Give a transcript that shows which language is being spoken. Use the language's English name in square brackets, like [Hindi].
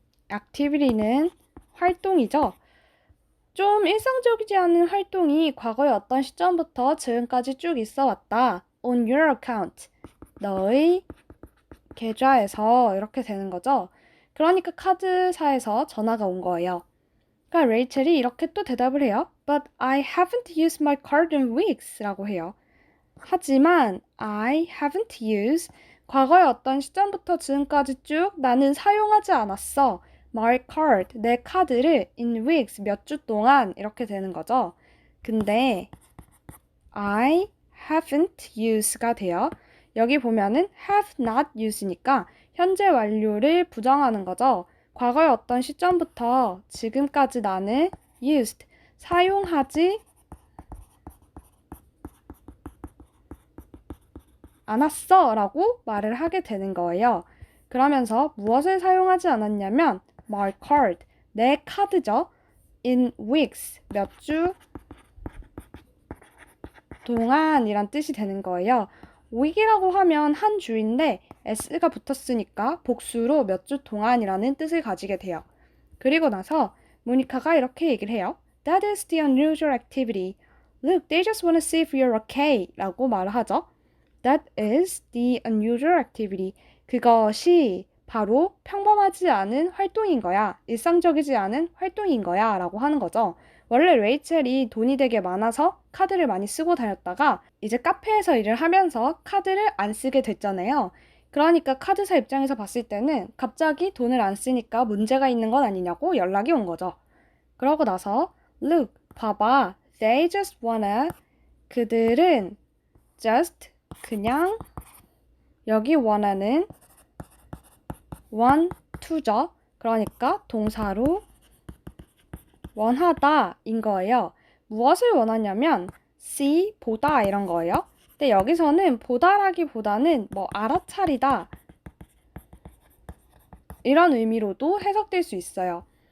[Korean] activity는 활동이죠. 좀 일상적이지 않은 활동이 과거의 어떤 시점부터 지금까지 쭉 있어 왔다. [English] On your account. [Korean] 너의 계좌에서 이렇게 되는 거죠. 그러니까 카드사에서 전화가 온 거예요. 그러니까 레이첼이 이렇게 또 대답을 해요. [English] But I haven't used my card in weeks [Korean] 라고 해요. 하지만 [English] I haven't used [Korean] 과거의 어떤 시점부터 지금까지 쭉 나는 사용하지 않았어. [English] My card, [Korean] 내 카드를 [English] in weeks, [Korean] 몇 주 동안 이렇게 되는 거죠. 근데 [English] I haven't used [Korean] 가 돼요. 여기 보면은 have not used니까 현재 완료를 부정하는 거죠. 과거의 어떤 시점부터 지금까지 나는 used, 사용하지 않았어 라고 말을 하게 되는 거예요. 그러면서 무엇을 사용하지 않았냐면 my card, 내 카드죠. in weeks, 몇 주 동안이란 뜻이 되는 거예요. week이라고 하면 한 주인데 s가 붙었으니까 복수로 몇 주 동안이라는 뜻을 가지게 돼요. 그리고 나서 모니카가 이렇게 얘기를 해요. [English] That is the unusual activity. Look, they just want to see if you're okay [Korean] 라고 말을 하죠. [English] That is the unusual activity. [Korean] 그것이 바로 평범하지 않은 활동인 거야. 일상적이지 않은 활동인 거야 라고 하는 거죠. 원래 레이첼이 돈이 되게 많아서 카드를 많이 쓰고 다녔다가 이제 카페에서 일을 하면서 카드를 안 쓰게 됐잖아요. 그러니까 카드사 입장에서 봤을 때는 갑자기 돈을 안 쓰니까 문제가 있는 건 아니냐고 연락이 온 거죠. 그러고 나서 [English] Look, [Korean] 봐봐. [English] They just wanna [Korean] 그들은 just 그냥 여기 wanna는 want to죠. 그러니까 동사로 원하다 인 거예요. 무엇을 원하냐면 see, 보다 이런 거예요. 근데 여기서는 보다라기보다는 뭐 알아차리다 이런 의미로도 해석될 수 있어요.